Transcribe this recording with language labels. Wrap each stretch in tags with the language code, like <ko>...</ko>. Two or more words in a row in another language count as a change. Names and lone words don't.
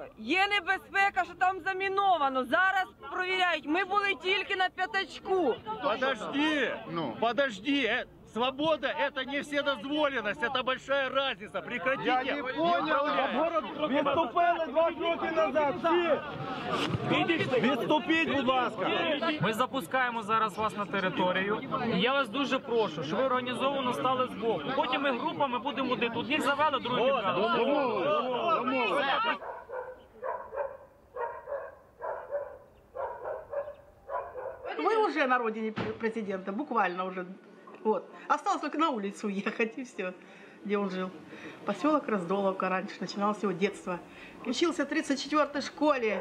<uk>Є небезпека, що там заміновано. Зараз провіряють. Ми були тільки на п'ятачку.</uk> <ru>Подожди. Свобода – это не вседозволенность, это большая разница. Прекратите. Я не понял.</ru> <uk>Відступили 2 роки назад. Всі. Відступіть, будь ласка. Ми запускаємо зараз вас на територію. І я вас дуже прошу, щоб ви організовано стали збоку. Потім ми групами будемо один. Одних завели, других відвели.</uk> <ru>Вы уже на родине президента, буквально уже. Вот. Осталось только на улицу уехать, и все, где он жил. Поселок Раздоловка раньше, начиналось его детство. Учился в 34-й школе.</ru>